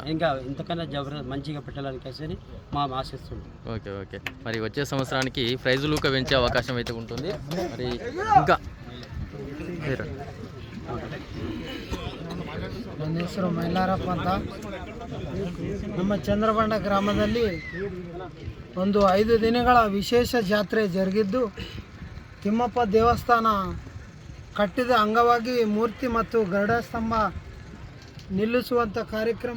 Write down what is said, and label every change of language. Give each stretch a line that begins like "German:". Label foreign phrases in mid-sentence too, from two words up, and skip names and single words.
Telugu: ఇంతకన్నా మంచిగా పెట్టాలని మా ఆశిస్తుంది. ఓకే ఓకే. మరి వచ్చే సంవత్సరానికి ప్రైజులు పెంచే అవకాశం అయితే ఉంటుంది. మరి ఇంకా
Kannada: ನನ್ನ ಹೆಸರು ಮೈಲಾರಪ್ಪ ಅಂತ. ನಮ್ಮ ಚಂದ್ರಬಂಡ ಗ್ರಾಮದಲ್ಲಿ ಒಂದು 5 ದಿನಗಳ ವಿಶೇಷ ಜಾತ್ರೆ ಜರುಗಿದ್ದು, ತಿಮ್ಮಪ್ಪ ದೇವಸ್ಥಾನ ಕಟ್ಟಿದ ಅಂಗವಾಗಿ ಮೂರ್ತಿ ಮತ್ತು ಗರುಡ ಸ್ತಂಭ ನಿಲ್ಲಿಸುವಂಥ ಕಾರ್ಯಕ್ರಮ.